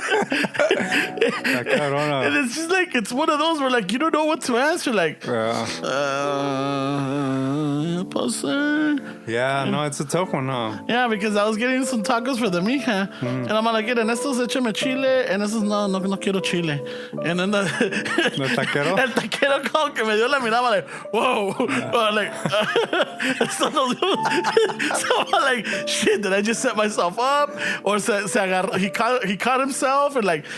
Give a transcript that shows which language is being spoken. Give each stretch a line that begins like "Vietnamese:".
English: And it's just like, it's one of those where, like, you don't know what to answer. Like,
Spanish: pues,
English: Yeah, no, it's a tough one, huh? yeah, because I was getting some tacos for the mija. And I'm like,
Spanish: en estos échame chile, en estos no quiero chile.
English: And then
Spanish: ¿El taquero? el taquero como que me dio la mirada,
English: like, whoa. Like, so I'm like, shit, did I just set myself up? Or
Spanish: se agarró,
English: he caught himself and like,